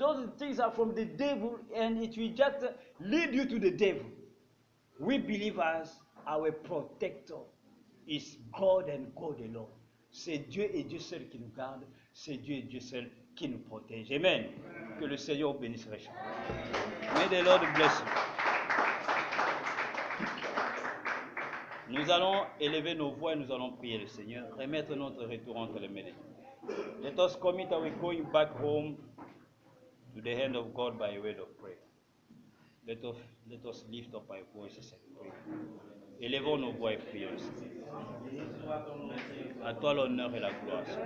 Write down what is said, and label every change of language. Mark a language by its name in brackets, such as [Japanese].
[English] Those things are from the devil and it will just lead you to the devil. We believers, our protector is God and God alone. [French] C'est Dieu et Dieu seul qui nous garde. C'est Dieu et Dieu seul qui nous protège. Amen. Que le Seigneur bénisse richement. [English] May the Lord bless you. [French] Nous allons élever nos voix et nous allons prier le Seigneur, remettre notre retour entre les mains de Dieu. [English] Let us commit our going back home to the hand of God by a word of prayer. Let us lift up our voices and pray. [French] Élevons nos voix et prions le Seigneur. À toi l'honneur et la gloire.